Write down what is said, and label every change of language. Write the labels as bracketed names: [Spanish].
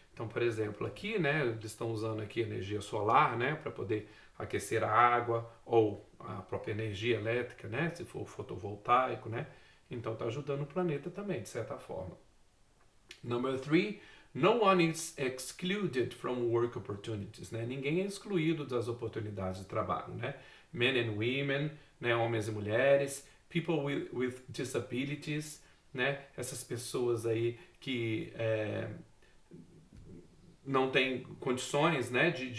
[Portuguese] Então, por exemplo, aqui, né, eles estão usando aqui energia solar, né, para poder aquecer a água ou a própria energia elétrica, né, se for fotovoltaico, né? Então, está ajudando o planeta também, de certa forma. [English] Number three, no one is excluded from work opportunities, né? [Portuguese] Ninguém é excluído das oportunidades de trabalho, né? [English] Men and women, né? [Portuguese] Homens e mulheres, [English] people with disabilities, [Portuguese] né? Essas pessoas aí que não têm condições, né?